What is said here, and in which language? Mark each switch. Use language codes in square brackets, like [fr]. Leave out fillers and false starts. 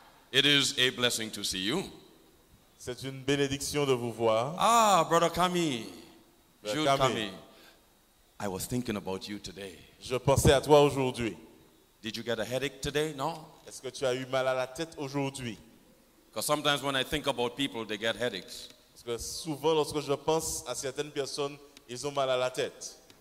[en] It is a blessing to see you. [fr] C'est une bénédiction de vous voir. [en] Ah, Brother Kami. Brother Jude Kami. Kami. I was thinking about you today. [fr] Je pensais à toi aujourd'hui. [en] Did you get a headache today? No? [fr] Est-ce que tu as eu mal à la tête aujourd'hui? [en] Because sometimes when I think about people, they get headaches. [fr] Parce que souvent, lorsque je pense à certaines personnes, ils ont mal à la tête.